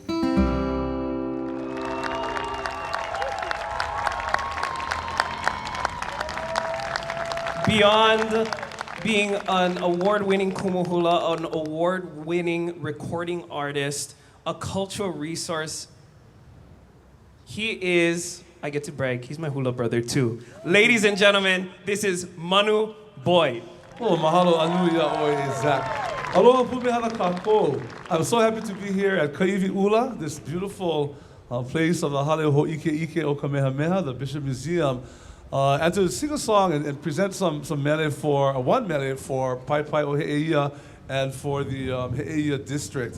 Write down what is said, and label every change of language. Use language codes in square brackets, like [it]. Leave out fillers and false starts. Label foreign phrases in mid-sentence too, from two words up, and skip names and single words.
[en] Beyond being an award-winning kumuhula, an award-winning recording artist, a cultural resource, he is, I get to brag, he's my hula brother too. Ladies and gentlemen, this is Manu Boyd. [haw] Oh, mahalo anu ia oe Zach. Aloha pumehana kako. [en] I'm so happy to be here at Kaiwi this beautiful place of the Hale Ho'ike o Kamehameha, the Bishop Museum, and to sing a song and present some mele for, one mele for Pai Pai o He'eia and for the He'eia district.